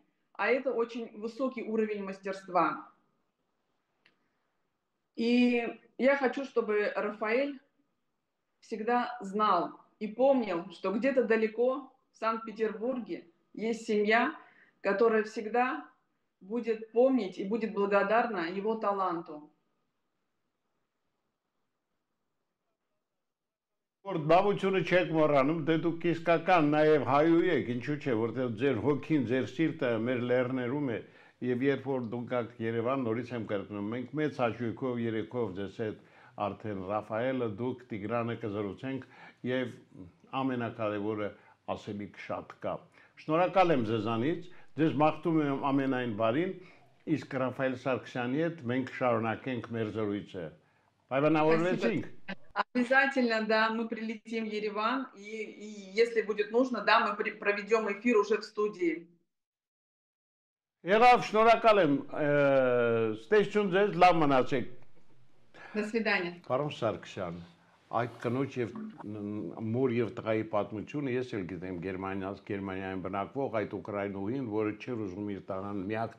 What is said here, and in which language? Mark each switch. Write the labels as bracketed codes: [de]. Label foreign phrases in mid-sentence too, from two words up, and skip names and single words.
[ru] А это очень высокий уровень мастерства. И я хочу, чтобы Рафаэль всегда знал и помнил, что где-то далеко в Санкт-Петербурге есть семья, которая всегда будет помнить и будет благодарна его таланту. [hy] Որ բավությունը չեք մոռանում, դե դուք իսկական նաև հայու եք, ինչու՞ չէ, որտեղ ձեր հոգին, ձեր սիրտը մեր լեռներում է, եւ երբ որ դուք եք Երևան, նորից եմ կրկնում, մենք մեծ հաճույքով երեքով ձեզ հետ արդեն Ռաֆայելը, դուք Տիգրանը կզրուցենք եւ ամենակարևորը ասելիք շատ կա։ Շնորհակալ եմ ձեզանից, ձեզ մաղթում եմ ամենայն բարին, իսկ Ռաֆայել Սարգսյանի հետ մենք շարունակենք մեր զրույցը։ Պայմանավորվեցինք։ [ru] Обязательно, да, мы прилетим в Ереван, и если будет нужно, да, мы проведем эфир уже в студии. [hy] Եղավ, շնորհակալ եմ, ստեսություն ձեզ, լավ մնացեք։ [ru] До свидания. [hy] Պարոն Սարգսյան, այդ կնոջ եւ մոր եւ տղայի պատմությունը ես էլ գիտեմ Գերմանիայում բնակվող այդ ուկրաինուհին, որը չէր ուզում իր տղան, միակ